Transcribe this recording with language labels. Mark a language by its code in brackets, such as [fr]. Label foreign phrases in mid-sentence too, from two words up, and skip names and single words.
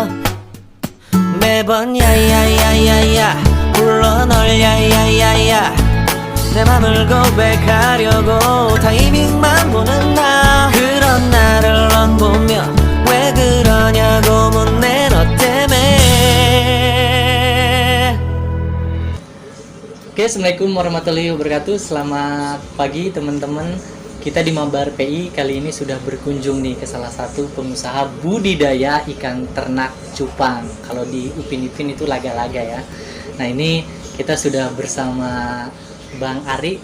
[ko] 매번 야야야야야 불러 널 야야야야, 내 맘을 고백하려고 타이밍만 보는 나. 그런 나를 넌 보며 왜 그러냐고 묻네, 너 때문에. [ar] Oke, السلام عليكم ورحمة الله وبركاته. [id] Selamat pagi teman-teman. Kita di Mabar PI kali ini sudah berkunjung nih ke salah satu pengusaha budidaya ikan ternak cupang. Kalau di Upin Ipin itu laga-laga ya. Nah, ini kita sudah bersama Bang Ari.